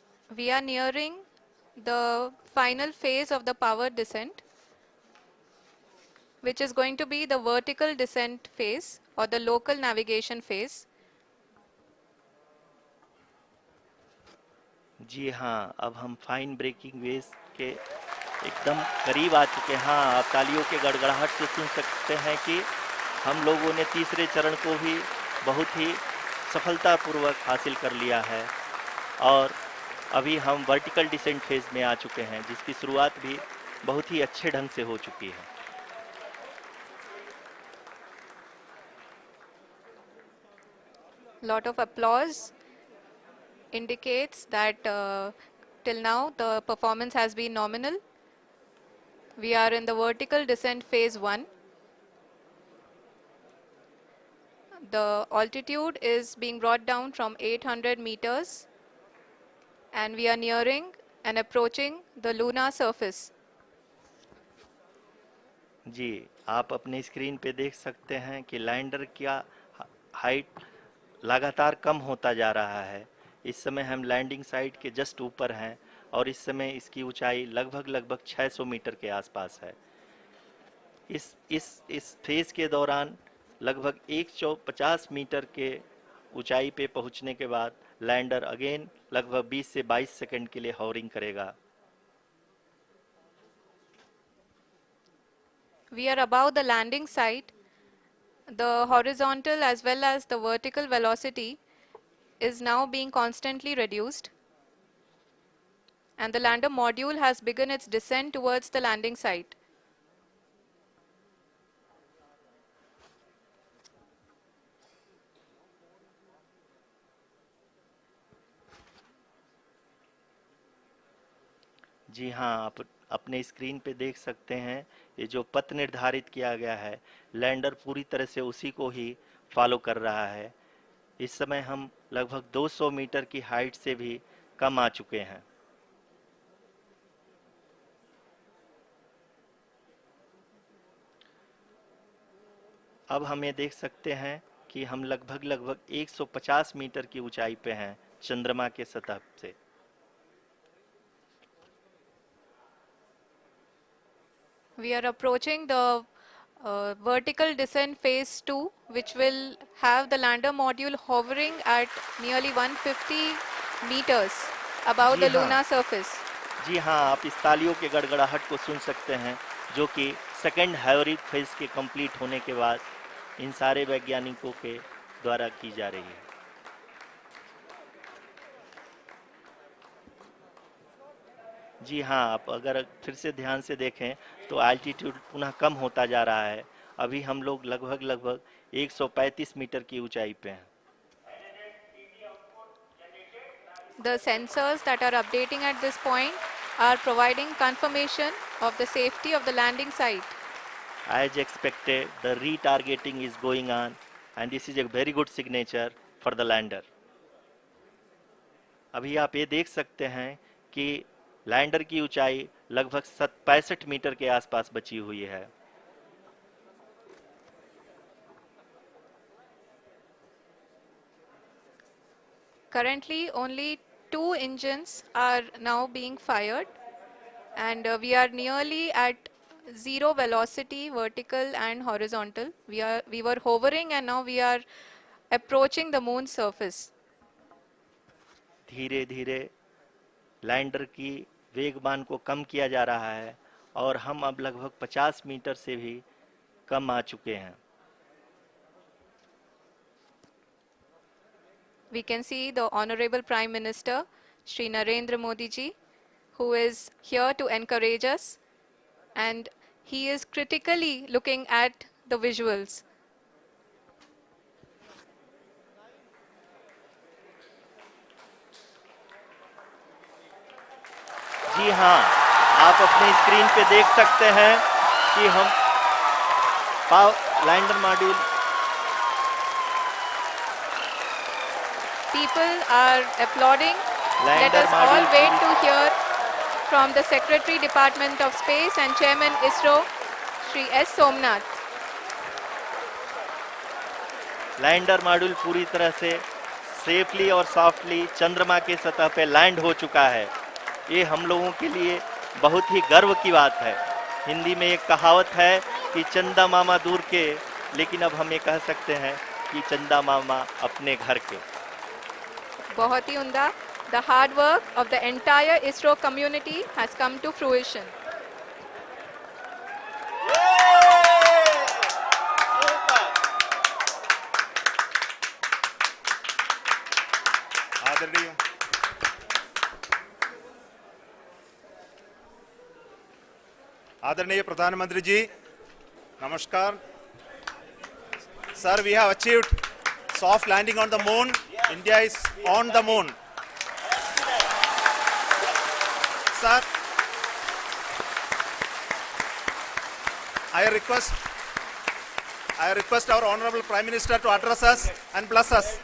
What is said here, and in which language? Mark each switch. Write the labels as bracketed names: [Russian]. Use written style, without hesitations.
[English] We are nearing the final phase of the power descent, which is going to be the vertical descent phase or the local navigation phase. [Hindi] जी हाँ, अब हम fine breaking wave के एकदम करीब आ चुके हैं। हाँ, आप तालियों के गड़गड़ाहट से सुन सकते हैं कि हम लोगों ने तीसरे चरण को भी बहुत ही सफलतापूर्वक हासिल कर लिया है और अभी हम वर्टिकल डिसेंट फेज में आ चुके हैं, जिसकी शुरुआत भी बहुत ही अच्छे ढंग से हो चुकी है। [English] Lot of applause indicates that till now the performance has been nominal. We are in the vertical descent phase 1. The altitude is being brought down from 800 meters and we are nearing and approaching the lunar surface. [Hindi] जी, आप अपने screen पे देख सकते हैं कि lander का height लगातार कम होता जा रहा है। इस समय हम लैंडिंग साइट के जस्ट ऊपर हैं और इस समय इसकी ऊंचाई लगभग 600 मीटर के आसपास है। इस फेज के दौरान लगभग 150 मीटर के ऊंचाई पे पहुंचने के बाद लैंडर अगेन लगभग 20 से 22 सेकंड के लिए हॉवरिंग करेगा। [English] We are above the landing site. The horizontal as well as the vertical velocity is now being constantly reduced, and the lander module has begun its descent towards the landing site. [Hindi] जी हाँ, आप अपने screen पे देख सकते हैं ये जो पथ निर्धारित किया गया है, लैंडर पूरी तरह से उसी को ही फॉलो कर रहा है। इस समय हम लगभग 200 मीटर की हाइट से भी कम आ चुके हैं। अब हम ये देख सकते हैं कि हम लगभग 150 मीटर की ऊंचाई पे हैं चंद्रमा के सतह से। [English] We are approaching the vertical descent phase 2, which will have the lander module hovering at nearly 150 meters above the lunar surface. [Hindi] जी हाँ, आप इस तालियों के गड़गड़ाहट को सुन सकते हैं जो कि सेकंड हैवरिक फेज के कंप्लीट होने के बाद इन सारे वैज्ञानिकों के द्वारा की जा रही है। जी हाँ, आप अगर फिर से ध्यान से देखें तो एल्टीट्यूड पुनः कम होता जा रहा है। अभी हम लोग लगभग 135 मीटर की ऊंचाई पे हैं। [English] The sensors that are updating at this point are providing confirmation of the safety of the landing site. As expected, the retargeting is going on and this is a very good signature for the lander. [Hindi] अभी आप ये देख सकते हैं कि lander की ऊंचाई लगभग 65 मीटर के आसपास बची हुई है। [English] Currently, only 2 engines are now being fired, and we are nearly at zero velocity, vertical and horizontal. We were hovering, and now we are approaching the moon's surface. [Hindi] धीरे धीरे लैंडर की वेगमान को कम किया जा रहा है और हम अब लगभग 50 मीटर से भी कम आ चुके हैं। [English] We can see the Honorable Prime Minister, Shri Narendra Modi ji, who is here to encourage us, and he is critically looking at the visuals. [Hindi] जी हाँ, आप अपने स्क्रीन पे देख सकते हैं कि हम lander module [English] People are applauding. Let us all wait to hear from the Secretary Department of Space and Chairman ISRO, Shri S. Somnath. [Hindi] Lander module पूरी तरह से सेफली और सॉफ्टली चंद्रमा के सतह पे लैंड हो चुका है। ये हम लोगों के लिए बहुत ही गर्व की बात है। हिंदी में एक कहावत है कि चंदा मामा दूर के, लेकिन अब हम ये कह सकते हैं कि चंदा मामा अपने घर के। बहुत ही उम्दा। [English] The hard work of the entire ISRO community has come to fruition. [Hindi] आदरणीय प्रधानमंत्री जी, नमस्कार। [English] Sir, we have achieved soft landing on the moon. India is on the moon. Sir, I request our Honorable Prime Minister to address us and bless us.